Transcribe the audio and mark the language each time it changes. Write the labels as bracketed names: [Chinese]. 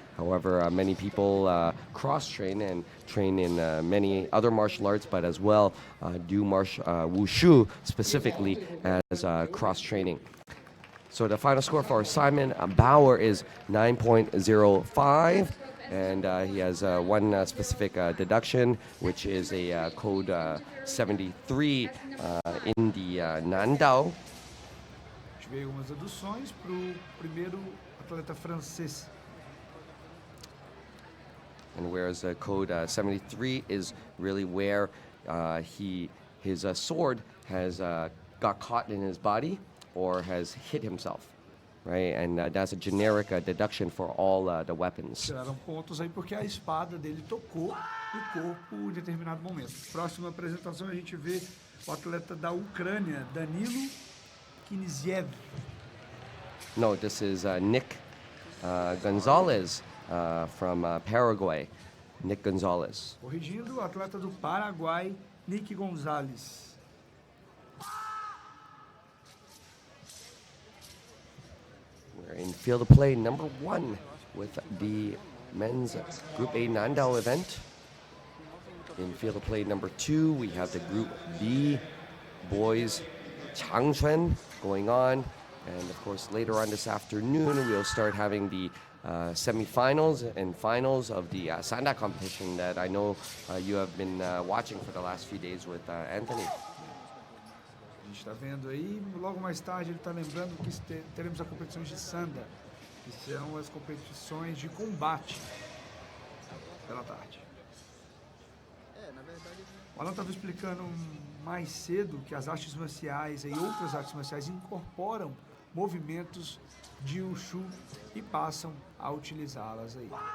[English] However, many people cross-train and train in many other martial arts, but as well do Wushu specifically as cross-training. So the final score for Simon Bauer is 9.05. And he has one specific deduction, which is a code 73 in the Nandao. [Portuguese] A gente vê algumas deduções para o primeiro atleta francês. [English] And whereas code 73 is really where his sword has got caught in his body or has hit himself. Right, and that's a generic deduction for all the weapons. [Portuguese] Tiraram pontos aí porque a espada dele tocou no corpo em determinado momento. Próxima apresentação a gente vê o atleta da Ucrânia, Danilo Kniziev. [English] No, this is Nick Gonzalez from Paraguay. Nick Gonzalez. [Portuguese] Corrigindo, o atleta do Paraguai, Nick Gonzalez. [English] We're in field of play number 1 with the men's Group A Nandao event. In field of play number 2, we have the Group B boys Changchun going on. And of course, later on this afternoon, we'll start having the semifinals and finals of the Sanda competition that I know you have been watching for the last few days with Anthony. [Portuguese] A gente está vendo aí, logo mais tarde ele está lembrando que teremos as competições de Sanda, que são as competições de combate pela tarde. O Alan estava explicando mais cedo que as artes marciais e outras artes marciais incorporam movimentos de Wushu e passam a utilizá-las aí.